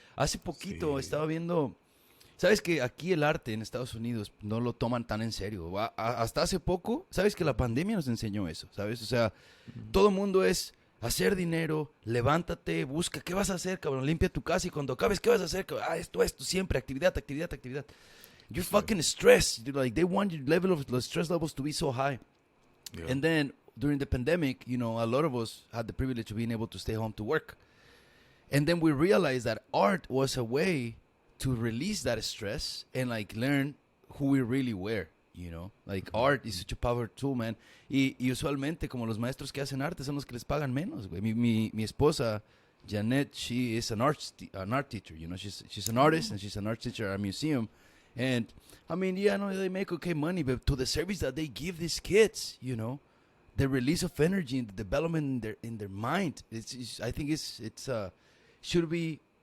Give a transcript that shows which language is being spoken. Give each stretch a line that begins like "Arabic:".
Spanish: Hace poquito estaba viendo... ¿Sabes que aquí el arte en Estados Unidos no lo toman tan en serio? Hasta hace poco, ¿sabes que la pandemia nos enseñó eso? ¿Sabes? O sea, todo el mundo es hacer dinero, levántate, busca, ¿qué vas a hacer, cabrón? Limpia tu casa y cuando acabes, ¿qué vas a hacer, cabrón? Esto, siempre, actividad.
English: You're fucking stressed. Like, they want your level of the stress levels to be so high. Yeah. And then, during the pandemic, you know, a lot of us had the privilege of being able to stay home to work. And then we realized that art was a way to release that stress and like learn who we really were, you know, like art is such a powerful tool, man.
Spanish: Y usualmente como los maestros que hacen arte son los que les pagan menos, güey. Mi esposa
English: Janet, she is an art teacher, you know, she's an artist and she's an art teacher at a museum. And I mean, yeah, no, they make okay money, but to the service that they give these kids, you know, the release of energy and the development in their mind, I think it's should be.